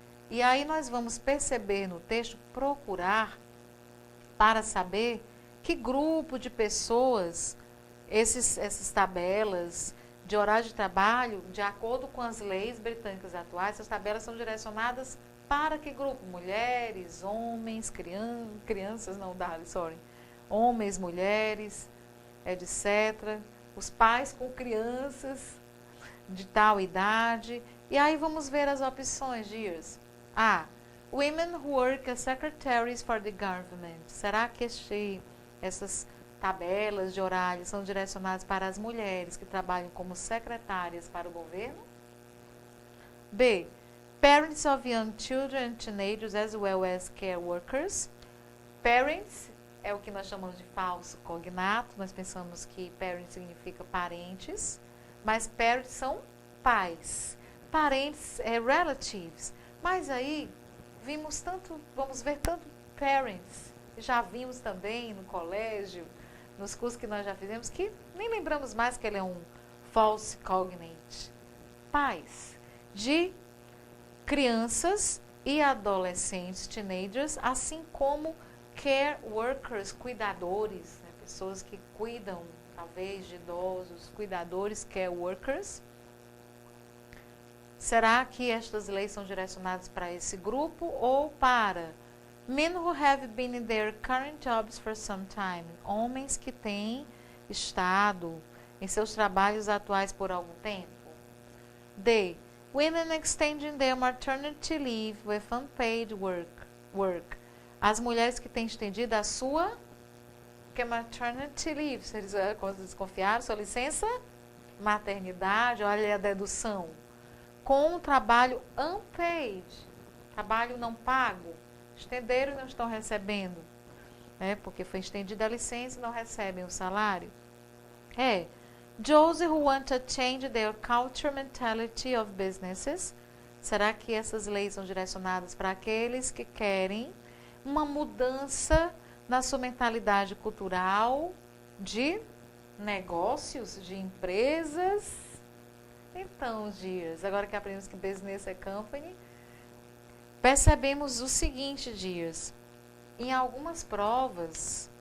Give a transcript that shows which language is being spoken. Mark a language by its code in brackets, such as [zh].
[pt] E aí nós vamos perceber no texto, procurar para saber que grupo de pessoas essas tabelas de horário de trabalho, de acordo com as leis britânicas atuais, essas tabelas são direcionadas para que grupo? Mulheres, homens, crianças, não, sorry, homens, mulheres, etc. Os pais com crianças de tal idade. E aí vamos ver as opções, Dias. A. [en] Women who work as secretaries for the government. [pt] Será que essas tabelas de horário são direcionadas para as mulheres que trabalham como secretárias para o governo? B. [en] Parents of young children and teenagers as well as care workers. [pt] Parents é o que nós chamamos de falso cognato. Nós pensamos que parents significa parentes, mas parents são pais. Parentes é relatives. Mas aí vamos ver tanto parents, já vimos também no colégio, nos cursos que nós já fizemos, que nem lembramos mais que ele é um false cognate. Pais de crianças e adolescentes, teenagers, assim como care workers, cuidadores, né, pessoas que cuidam, talvez, de idosos, cuidadores, care workers. Será que estas leis são direcionadas para esse grupo ou para [en] men who have been in their current jobs for some time? [pt] Homens que têm estado em seus trabalhos atuais por algum tempo. D. [en] Women extending their maternity leave with unpaid work. [pt] As mulheres que têm estendido a sua maternity leave. Se eles desconfiaram, sua licença maternidade, olha a dedução. Com um trabalho unpaid, trabalho não pago, estenderam e não estão recebendo, porque foi estendida a licença e não recebem o salário. [en] Those who want to change their culture mentality of businesses. [pt] Será que essas leis são direcionadas para aqueles que querem uma mudança na sua mentalidade cultural de negócios, de empresas? Então, Dias, agora que aprendemos que business é company, percebemos o seguinte, Dias. Em algumas provas,